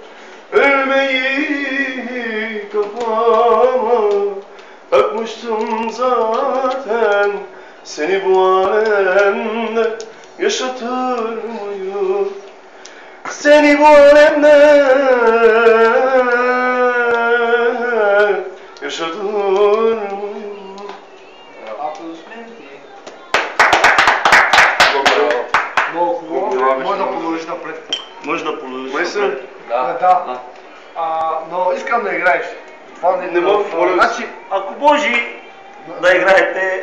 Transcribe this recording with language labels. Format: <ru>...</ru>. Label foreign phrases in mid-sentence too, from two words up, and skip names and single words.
<tr>Ölmeyi kafama takmıştım zaten, seni bu alemde yaşatır mıyım? Seni bu alemde yaşatır mıyım?</tr> <bg>Аплодисменти. Благодаря. Много хубаво. Благодаря, Може да беше продължиш напред. може да продължиш. Мисля, Да. Но искам да играеш. Това Не мога, моля ви. Значи, Ако може да играете</bg>